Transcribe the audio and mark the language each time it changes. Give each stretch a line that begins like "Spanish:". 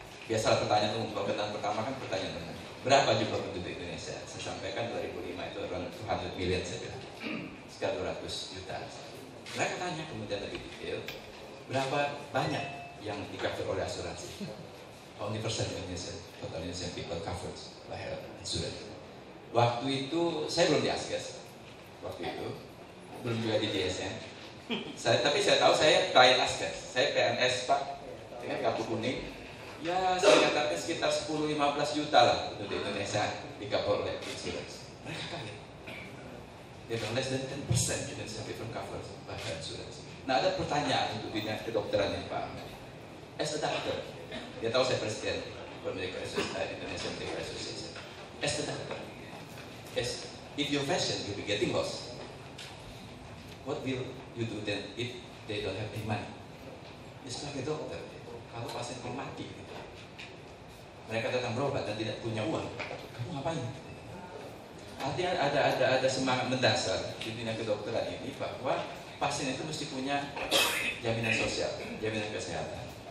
Indonesian: Biasalah pertanyaan umum, pertanyaan pertama kan pertanyaan umum. Berapa jumlah penduduk Indonesia? Saya sampaikan 2005 itu
English: around 200 million
Indonesian: saya bilang. Sekitar 200 juta. Mereka tanya kemudian lebih detail, berapa banyak yang di-cover oleh asuransi?
English: Only percent Indonesia, total Indonesian people covered by health insurance.
Indonesian: Waktu itu saya belum di Askes, waktu itu belum juga di DSN. Tapi saya tahu saya klien Askes, saya PNS Pak dengan kartu kuning. Ya saya katakan sekitar 10-15 juta lah untuk di Indonesia di cover oleh insurance. Mereka kaget. Dia bilang
English: less than 10% Indonesian people covered by health insurance.
Indonesian: Nah ada pertanyaan untuk dunia kedokteran ini Pak.
English: As a doctor,
Indonesian: dia tahu saya presiden
English: Medical Association, Indonesian Medical Association. As the doctor, if your patient will be getting lost, what will you do then if they don't have any money?
Indonesian: Sebagai dokter, kalau pasien mau mati, mereka datang berobat dan tidak punya uang, kamu ngapain? Artinya ada semangat mendasar di dunia kedokteran ini bahwa pasien itu mesti punya jaminan sosial, jaminan kesehatan.